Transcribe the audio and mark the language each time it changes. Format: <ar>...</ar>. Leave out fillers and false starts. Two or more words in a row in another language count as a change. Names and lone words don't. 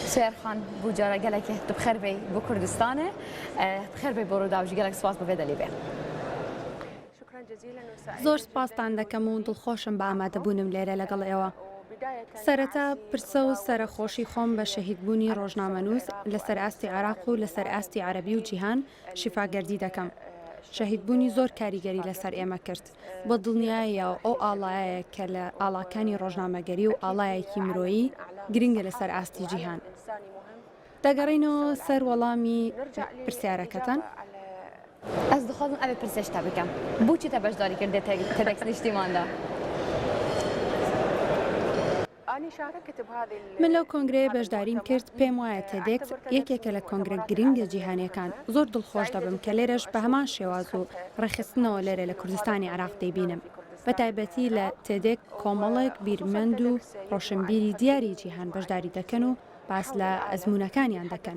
<ku>سوێر خان بوو جارە gelekê tu bi xêr bê بۆ کوردستانê bi xêr bê بۆ ڕوودا و gelek spas bi vê de lê bê.</ku> <ckb>زۆر سپاستان دەکەم و دڵخۆشم بە ئامادەبوونم لێرە لەگەڵ ئێوە. سەرەتا پرسە و سەرخۆشی خۆم بە شەهیدبوونی ڕۆژنامەنووس لەسەر ئاستی عێراق و لەسەر ئاستی عەرەبی و جیهان شیفاگەردی دەکەم. شەهیدبوونی زۆر کاریگەری لەسەر ئێمە کرد. بۆ دڵنیاییەوە ئەو ئاڵایەیە کە لە ئاڵاکانی ڕۆژنامەگەری و ئاڵایەکی مرۆیی گرنگە لەسەر ئاستی جیهان. دەگەڕینەوە سەر وەڵامی پرسیارەکەتان.</ckb> <ku>Ez dixwazim ev ê pirsêj te bikim. Bûçî te beşdarî kir dê TEDx niştîman de?</ku> <ckb>من لەو کۆنگرەیە بەشداریم کرد پێم وایە تێدێک یەکێکە لە کۆنگرە گرنگە جیهانیەکان. زۆر دڵخۆش دەبم کە لێرەش بە هەمان شێواز و ڕێخستنەوە لێرە لە کوردستانی عێراق دەیبینم. بە تایبەتی لە تێدێک کۆمەڵێک بیرمەند و ڕۆشنبیری دیاری جیهان بەشداری دەکەن و باس لە ئەزمونونەکانیان دەکەن.</ckb>